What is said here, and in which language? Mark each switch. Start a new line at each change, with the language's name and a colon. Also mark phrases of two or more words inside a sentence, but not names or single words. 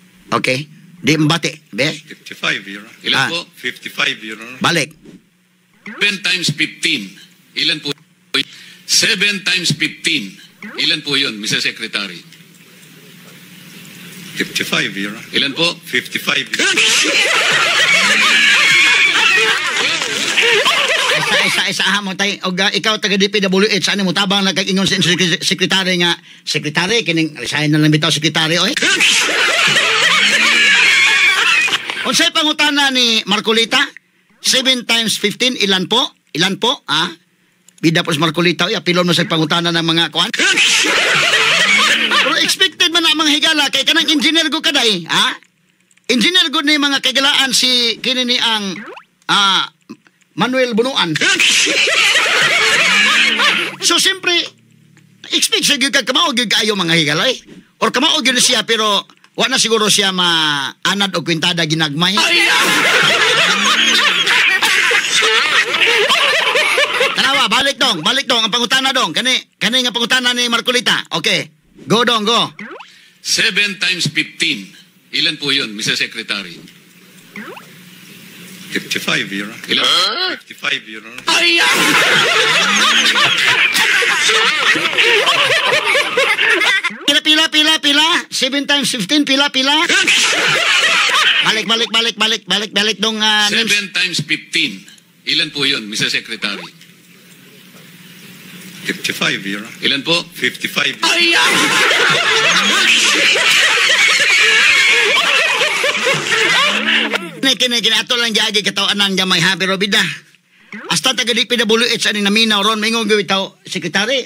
Cebuano: Okay. Di mbati, be?
English: 55, Your Honor.
Filipino: Ilan po?
English: 55, Your Honor.
Cebuano: Balik.
Filipino: 7 times 15. Ilan po? 7 times 15. Ilan po yun, Mr. Secretary?
English: 55, Your Honor.
Filipino: Ilan po?
English: 55, Your Honor.
Cebuano: Isa mo tay og ikaw taga DPWH ano mo tabang lang kag ingon sa sekretary nga sekretary kining resign na lang bitaw sekretary oy. Unsay pangutana ni Marcolita?
Filipino: 7 times 15 ilan po? Ilan po? Ah?
Cebuano: Bida po si Marcolita oy apilon mo sa pangutana ng mga kuan. Pero expected man na mga higala kay kanang engineer go kaday, ha? Engineer good ni mga kagalaan si kini ni ang Manuel Bunuan. So siyempre expect siya gyud kamao gyud kaayo mga higalay. Or kamao gyud siya pero wa na siguro siya maanad og kwintada ginagmay. Tanawa, balik dong ang pangutana dong. Kani nga pangutana ni Marcolita. Okay. Go dong, go.
Filipino: 7 times 15. Ilan po yun, Mr. Secretary?
English: 55, Your Honor.
Filipino: Ilan?
English: 55, Your Honor.
Cebuano: Pila. 7 times 15, pila. Balik dong.
Filipino: 7 times 15. Ilan po yun, Mr. Secretary?
English: 55, Your Honor.
Filipino: Ilan po?
English: 55.
Cebuano: Kini ato lang giagi katawanan gamay ha pero bida. Hasta taga DPWH ani naminaw ron maingon gyud taw sekretary.